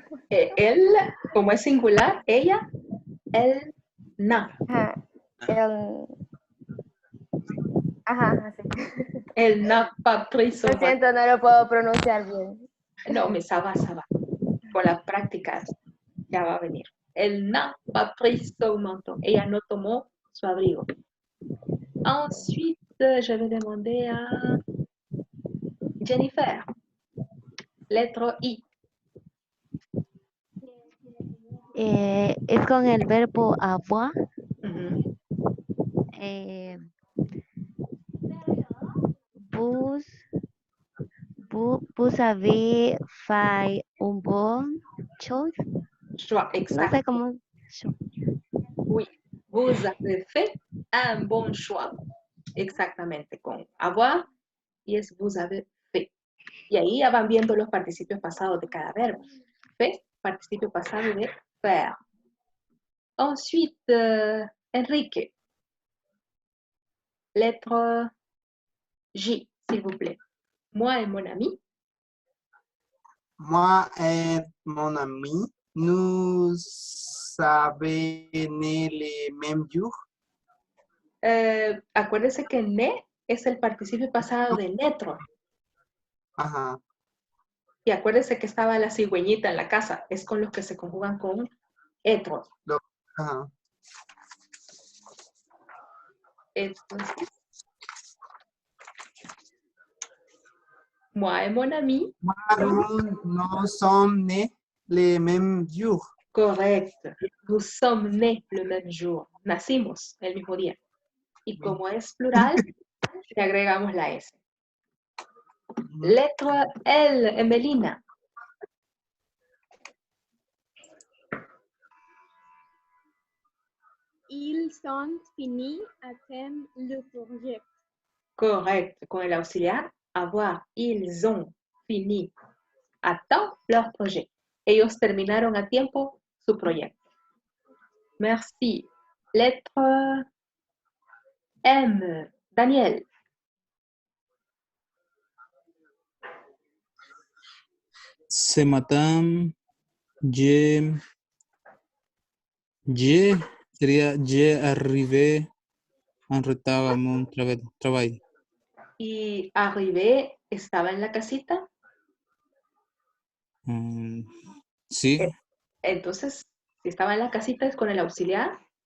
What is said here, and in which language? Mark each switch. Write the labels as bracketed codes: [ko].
[es] Él, como es singular, ella, él, na. Así. [fr] El n'a pas pris son [es] Lo siento, no lo puedo pronunciar bien. [fr] No, me ça va. [es] Con las prácticas ya va a venir. [fr] Elle n'a pas pris son manteau. [es] Ella no tomó su abrigo. [fr] Ensuite, je vais demander à Jennifer. Lettre I. [es] Es con el verbo avoir. [fr] Vous avez fait un bon choix. Exact. [es] No sé cómo. [fr] Oui, vous avez fait un bon choix. [es] Exactamente, con avoir y es [fr] vous avez fait. [es] Y ahí ya van viendo los participios pasados de cada verbo. Fait, participio pasado de faire. Ensuite, Enrique. [fr] Lettre J, s'il vous plaît. Moi et mon ami. Moi et mon ami, nous avons né le même jour. [es] Acuérdese que ne es el participio pasado de netro. Ajá. Y acuérdese que estaba la cigüeñita en la casa. Es con los que se conjugan con etro. Ajá. [fr] Entonces, moi et mon ami. Nous sommes nés le même jour. [es] Correcto. [fr] Nous sommes nés le même jour. [es] Nacimos el mismo día. Y como es plural, le agregamos la S. Letra L, Emelina. [fr] Ils sont finis à temps le projet. [es] Correcto. Con el auxiliar, avoir. [fr] Ils ont fini à temps leur projet. [es] Ellos terminaron a tiempo su proyecto. [fr] Merci. Lettre M, Daniel. Ce matin, sería je arrivé en retard à mon travail. [es] ¿Y arrivé estaba en la casita? Sí. Entonces, si estaba en la casita es con el auxiliar.